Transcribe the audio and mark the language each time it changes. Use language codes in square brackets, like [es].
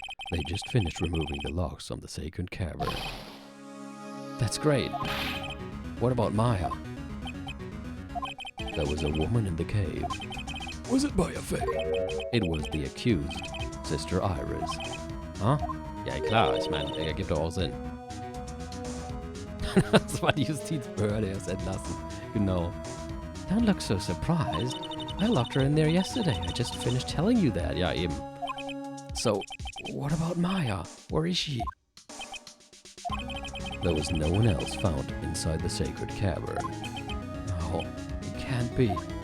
[en] They just finished removing the locks from the sacred cavern. That's great. What about Maya? There was a woman in the cave. Was it Maya Fey? It was the accused, Sister Iris. Huh? [de] Ja, klar, ich meine, ergibt doch auch Sinn. Das war die Justizbehörde, erst entlassen. Genau. [en] Don't look so surprised. I locked her in there yesterday. I just finished telling you that. [de] Ja, eben. [en] So, what about Maya? Where is she? There was no one else found inside the sacred cavern. No, it can't be.